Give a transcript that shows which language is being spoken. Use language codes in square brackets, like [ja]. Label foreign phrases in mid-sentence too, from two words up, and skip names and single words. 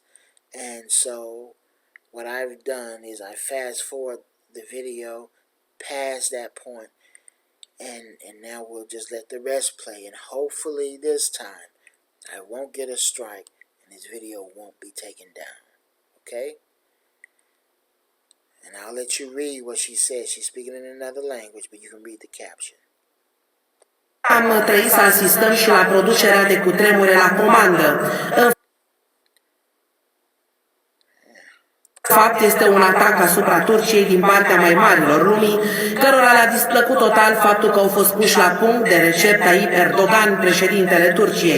[en] And so what I've done is I fast forward the video past that point, and now we'll just let the rest play, and hopefully this time I won't get a strike and this video won't be taken down. Okay? And I'll let you read what she says. She's speaking in another language, but you can read the caption. [ro] Am trăit să asistăm și la producerea de cutremure la comandă. fapt este un atac asupra Turciei din partea mai marilor lumii, cărora le-a displăcut total faptul că au fost puși la punct de Recep Tayyip Erdogan, președintele Turciei.